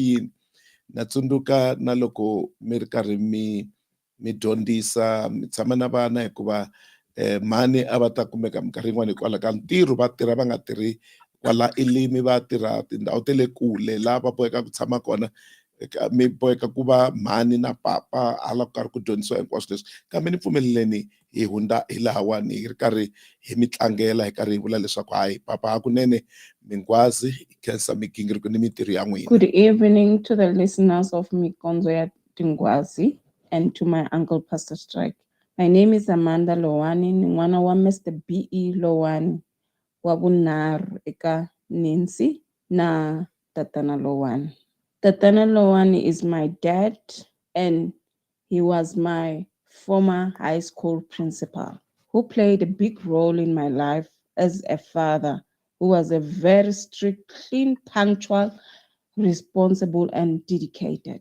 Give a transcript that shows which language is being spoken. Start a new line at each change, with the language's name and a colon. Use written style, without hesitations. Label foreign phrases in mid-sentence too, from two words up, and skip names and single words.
Tsonga: yini na tsundzuka na loko mi ri karhi mi dyondzisa mi tshama na vana hikuva mhani a va ta kumeka minkarhi yin'wani hikwalaho ka ntirho va tirha va nga tirhi kwala elimi va tirha tindhawu te le kule laha va boheka ku tshama kona mi boheka ku va mhani na papa hala ku karhi ku dyondzisiwa hinkwaswo leswi kambe ni pfumeleleni hi hundza hi lahawani hi ri karhi hi mi tlangela hi karhi hi vula leswaku hayi papa hakunene Minkondzo hi khensa migingiriko ni mintirho ya n'wina.
English: Good evening to the listeners of Minkondzo ya Tinghwazi and to my uncle Pastor Strike. My name is Amanda Lowane,
Tsonga: ni n'wana wa
English: Mr. B.E.
Tsonga: Lowane wa vunharhu eka Nancy na tatana Lowane.
English: Tatana Lowane is my dad and he was my former high school principal who played a big role in my life as a father who was a very strict, clean, punctual, responsible and dedicated.